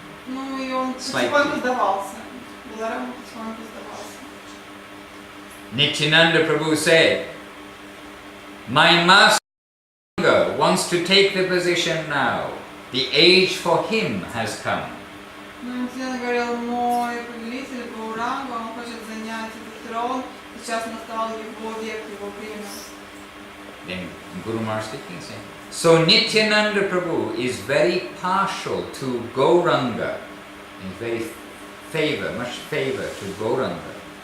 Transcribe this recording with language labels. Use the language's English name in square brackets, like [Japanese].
[Russian] Ну и он потихоньку сдавался. Баларам потихоньку сдавался. [English] Nityananda Prabhu said, my master wants to take the position now. The age for him has come. [Russian] Ну Нитянанда говорил, мой повелитель Гауранга, он хочет занять этот трон. Сейчас настал его век, его время. [English] Then Guru Maharaj speaking saying, so Nityananda Prabhu is very partial to Gauranga, in much favor to Gauranga.